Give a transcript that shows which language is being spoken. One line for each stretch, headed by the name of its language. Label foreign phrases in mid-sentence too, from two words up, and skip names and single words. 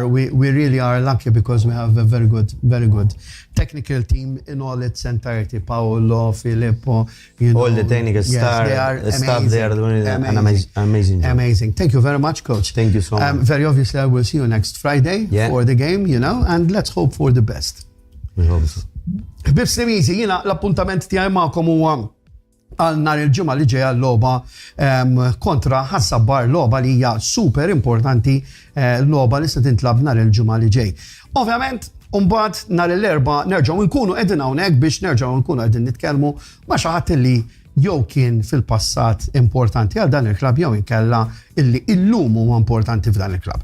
English: We really are lucky because we have a very good technical team in all its entirety. Paolo, Filippo, all the technical staff. They are doing an amazing job. Amazing. Thank you very much, Coach. Thank you so much. Very obviously, I will see you next Friday for the game, and let's hope for the best. We hope so.
Maltese: Bibs Nemizi, l-appuntament tiegħi magħkom huwa għal nhar il-ġimgħa li ġejja l-logħba kontra ħassabbar logħba li hija super importanti, l-logħba li se tintlab nhar il-ġimgħa li ġej. Ovvjament, mbagħad nhar l-erbgħa nerġgħu nkunu qegħdin hawnhekk biex nerġgħu nkunu qegħdin nitkellmu ma' xi ħadd li jew kien fil-passat importanti għal dan il-klabb jew inkella illi illum huwa importanti f'dan il-klabb.